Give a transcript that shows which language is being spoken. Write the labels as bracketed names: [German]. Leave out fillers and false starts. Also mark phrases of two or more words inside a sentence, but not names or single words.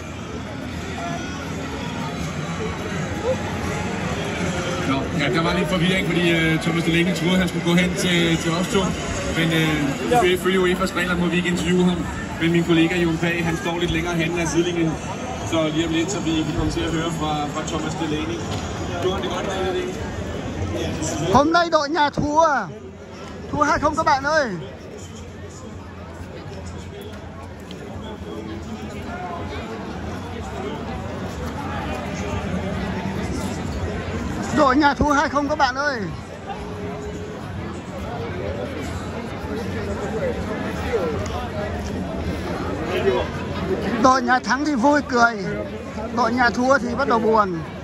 [Danish] Nå, ja, der var lidt forvirring, fordi Thomas Delaney troede, at han skulle gå hen til os to. Men ifølge UEFA's regler må vi ikke interviewe ham. Men min kollega Jon Pag, han står lidt længere henne af sidelinjen. Så lige om lidt, så vi kan komme til at høre fra Thomas Delaney. Gjorde han det godt med det? [Vietnamese] Hôm nay đội nhà thua. Thua 2-0 các bạn ơi. Đội nhà thua 2-0 các bạn ơi. Đội nhà thắng thì vui cười, đội nhà thua thì bắt đầu buồn.